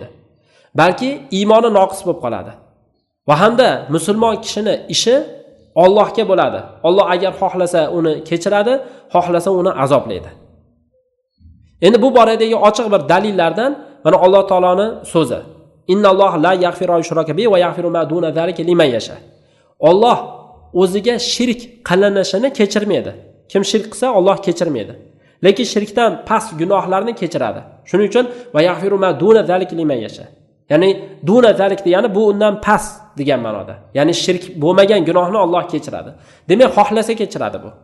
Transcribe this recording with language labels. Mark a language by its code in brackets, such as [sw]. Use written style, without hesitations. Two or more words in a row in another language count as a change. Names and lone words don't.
[uz] Balki iymoni noqis bo'lib qoladi. Va hamda musulmon kishining ishi Allohga bo'ladi. Alloh agar xohlasa uni kechiradi, xohlasa uni azoblaydi. Endi bu boradagi ochiq bir dalillardan mana Alloh taoloning so'zi. [ar] إن الله لا يغفر يشرك به ويغفر ما دون ذلك لمن يشاء. [uz] Alloh o'ziga shirk qilinishini kechirmaydi. Kim shirk qilsa Alloh kechirmaydi. Lekin shirkdan past gunohlarni kechiradi. Shuning uchun [ar] ويغفر ما دون ذلك لمن يشاء. [uz] Ya'ni [ar] دون ذلك [uz] degani bu undan past degan ma'noda. Ya'ni shirk bo'lmagan gunohni Alloh kechiradi. Demak, xohlasa kechiradi bu.